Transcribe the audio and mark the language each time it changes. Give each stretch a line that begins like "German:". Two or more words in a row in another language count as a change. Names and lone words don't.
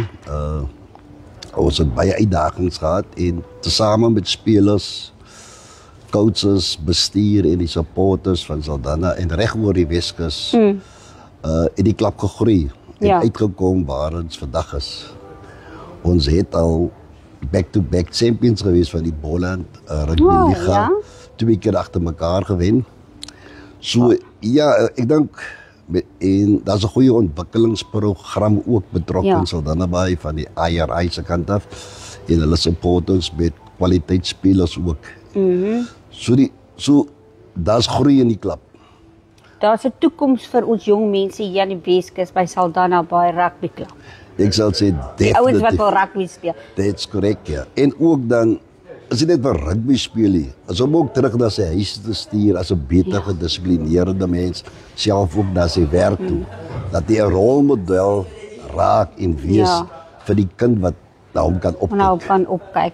Afrikaans: Ons het baie uitdagings gehad en tesame met spelers, coaches, bestuur en die supporters van Saldanha en reg oor die Weskus het die klub gegroei en uitgekom waar ons vandag is. Ons het al
English: back-to-back champions
Afrikaans: gewees van die Boland Rugby Liga. 2 keer agter mekaar gewen. So ja, ek dink en daar's 'n goeie ontwikkelingsprogram ook betrokke in Saldanha Bay van die IRI se kant af en hulle support ons met kwaliteitsspelers ook. So daar's groei in die klub. Daar's 'n toekoms vir ons jong mense hier aan die Weskus by Saldanha Bay Rugby Club. Ek sal sê definitief. Ouens wat wil rugby speel.
English: That's correct,
Afrikaans: ja. En ook dan as jy net vir rugby speel nie, as hom ook terug na sy huis te stuur as 'n beter gedissiplineerde mens, self ook na sy werk toe, dat hy 'n rolmodel raak en wees vir die kind wat na hom kan opkyk. Nou kan opkyk.